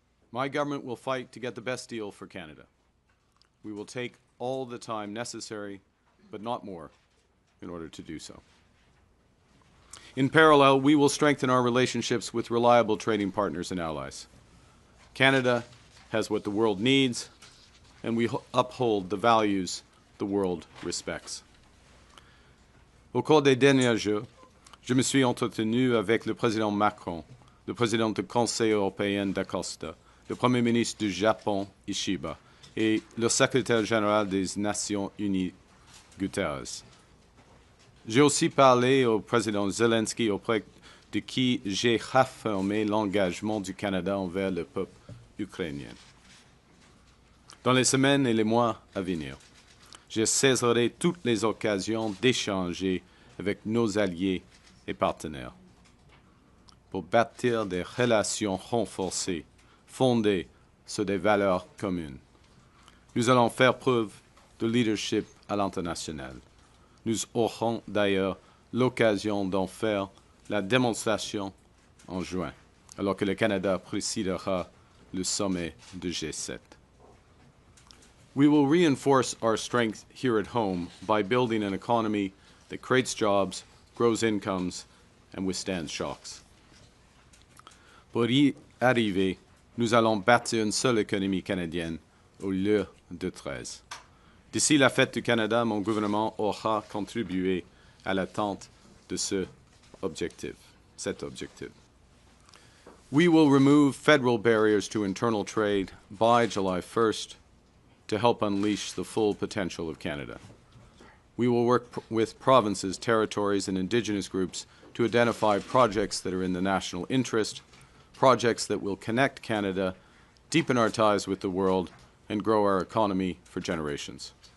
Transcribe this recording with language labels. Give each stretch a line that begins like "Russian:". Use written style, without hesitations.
English: My government will fight to get the best deal for Canada. We will take all the time necessary, but not more, in order to do so. In parallel, we will strengthen our relationships with reliable trading partners and allies. Canada has what the world needs, and we uphold the values the world respects.
French: Au cours des derniers jours, je me suis entretenu avec le président Macron, le président du Conseil européen d'Acosta, le Premier ministre du Japon, Ishiba, et le secrétaire général des Nations Unies, Guterres. J'ai aussi parlé au président Zelensky auprès de qui j'ai réaffirmé l'engagement du Canada envers le peuple ukrainien. Dans les semaines et les mois à venir, je saisirai toutes les occasions d'échanger avec nos alliés et partenaires pour bâtir des relations renforcées, fondées sur des valeurs communes. Nous allons faire preuve de leadership à l'international. Nous aurons d'ailleurs l'occasion d'en faire la démonstration en juin, alors que le Canada présidera le sommet de G7.
English: We will reinforce our strength here at home by building an economy that creates jobs, grows incomes, and withstands shocks.
French: Pour y arriver, nous allons bâtir une seule économie canadienne au lieu de 13. D'ici la fête du Canada, mon gouvernement aura contribué à l'atteinte de cet objectif.
English: We will remove federal barriers to internal trade by July 1st to help unleash the full potential of Canada. We will work with provinces, territories, and Indigenous groups to identify projects that are in the national interest, projects that will connect Canada, deepen our ties with the world, and grow our economy for generations.